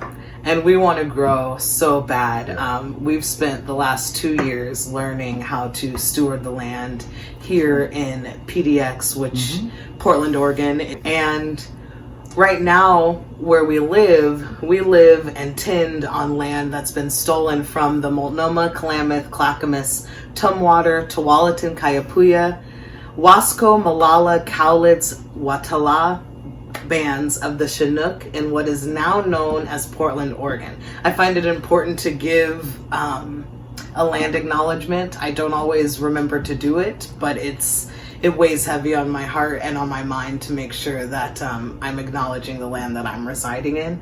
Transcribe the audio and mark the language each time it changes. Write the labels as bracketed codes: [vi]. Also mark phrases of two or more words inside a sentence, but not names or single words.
[en] And we want to grow so bad. We've spent the last 2 years learning how to steward the land here in PDX, which Portland, Oregon. And right now, where we live and tend on land that's been stolen from the Multnomah, Klamath, Clackamas, Tumwater, Tualatin, Kaiapua, Wasco, Malala, Cowlitz, Watala bands of the Chinook in what is now known as Portland, Oregon. I find it important to give a land acknowledgement. I don't always remember to do it, but it weighs heavy on my heart and on my mind to make sure that I'm acknowledging the land that I'm residing in.